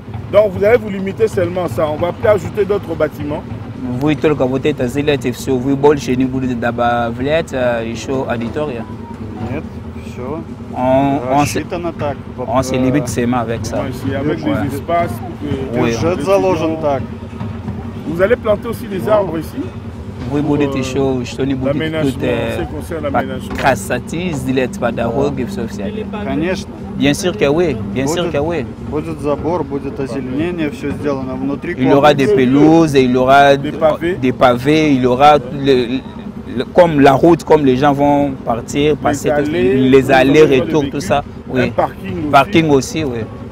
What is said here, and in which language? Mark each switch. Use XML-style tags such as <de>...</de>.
<fr>Donc vous allez vous limiter seulement à ça. On va plus ajouter d'autres bâtiments.</fr> <ru>Вы только вот это сделаете все, вы больше не будете добавлять еще аудитория. Нет, все. Рассчитано так.</ru> <fr>On se limite seulement avec ça. Avec des espaces.</fr> <ru>Бюджет заложен так.</ru> <fr>Vous allez planter aussi des arbres ici?</fr> <ru>Вы будете еще что-нибудь тут красоты сделать по дороге, все всякое. Конечно.</ru> <fr>Bien sûr que oui, bien sûr que oui.</fr> <ru>Будет забор, будет озеленение, все сделано внутри.</ru> <fr>Il y aura des pelouses, il y aura des pavés, il y aura comme la route, comme les gens vont partir, passer les allers-retours, tout ça. Oui. Parking aussi, oui.</fr>